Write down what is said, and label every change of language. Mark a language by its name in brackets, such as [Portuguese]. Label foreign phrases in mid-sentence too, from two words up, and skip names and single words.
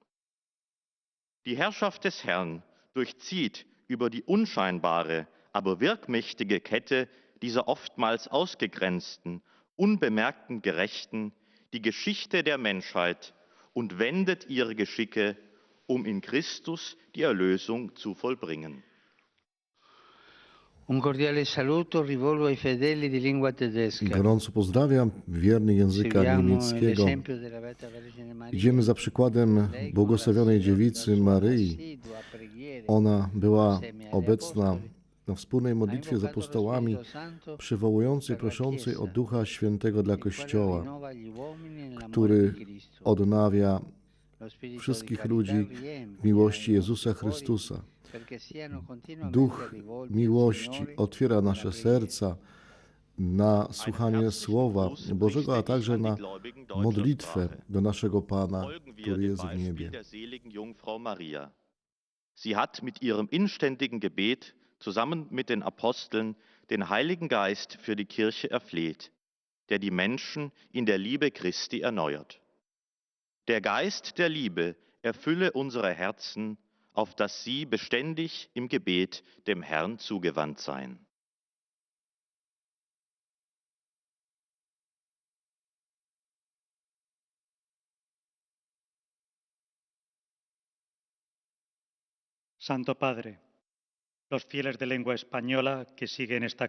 [German] Die Herrschaft des Herrn durchzieht über die unscheinbare, aber wirkmächtige Kette dieser oftmals ausgegrenzten, unbemerkten Gerechten die Geschichte der Menschheit und wendet ihre Geschicke, um in Christus die Erlösung zu vollbringen. [Italian] Un cordiale saluto rivolgo ai fedeli di lingua tedesca. [Polish] Gorąco pozdrawiam wiernych języka [Italian] Seguiamo [Polish] niemieckiego. [Italian] l'esempio della Beata Vergine Maria. [Polish] Idziemy za przykładem błogosławionej dziewicy Maryi. [Italian] Assidua preghiera [Polish] Ona była [Italian] insieme agli [Polish] obecna [Italian] apostoli, [Polish] na wspólnej modlitwie z apostołami, przywołującej, proszącej o Ducha Świętego dla Kościoła, [Italian] rinnova gli uomini nell'amore [Polish] który [Italian] di Cristo. [Polish] odnawia [Italian] Lo spirito di [Polish] wszystkich [Italian] carità [Polish] ludzi [Italian] riempie [Polish] w miłości i Jezusa [Italian] nostri cuori, [Polish] Chrystusa. [Italian] perché siano continuamente [Polish] Duch [Italian] rivolti al [Polish] miłości [Italian] Signore [Polish] otwiera [Italian] nella [Polish] nasze [Italian] preghiera. [Polish] serca na słuchanie Słowa Bożego, a także na modlitwę do naszego Pana, [German] Folgen wir [Polish] który [German] dem [Polish] jest w [German] Beispiel [Polish] niebie. [German] der seligen Jungfrau Maria. Sie hat mit ihrem inständigen Gebet zusammen mit den Aposteln den Heiligen Geist für die Kirche erfleht, der die Menschen in der Liebe Christi erneuert. Der Geist der Liebe erfülle unsere Herzen, auf dass sie beständig im Gebet dem Herrn zugewandt seien. [Spanish] Santo Padre, los fieles de lengua española que siguen esta